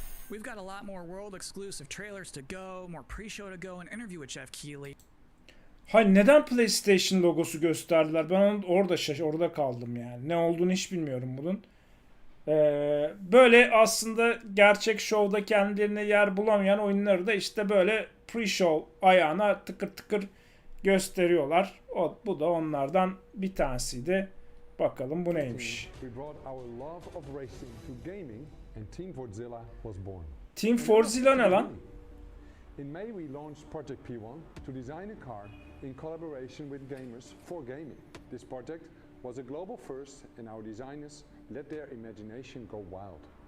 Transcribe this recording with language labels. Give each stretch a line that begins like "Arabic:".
English: We've got a lot more world exclusive trailers to go, more pre-show to go, and interview with Jeff Keighley.
Turkish: Hayır, neden PlayStation logosu gösterdiler? Ben orada kaldım yani. Ne olduğunu hiç bilmiyorum bunun. Böyle aslında gerçek show'da kendilerine yer bulamayan oyunları da işte böyle pre-show ayağına tıkır tıkır gösteriyorlar. Bu da onlardan bir tanesiydi. Bakalım bu neymiş.
English: We brought our love of racing to gaming and Team Fortzilla was born.
Turkish: Team Fortzilla ne lan?
English: In May we launched Project P1 to design a car in collaboration with gamers for gaming. This project was a global first and our designers let their imagination go wild.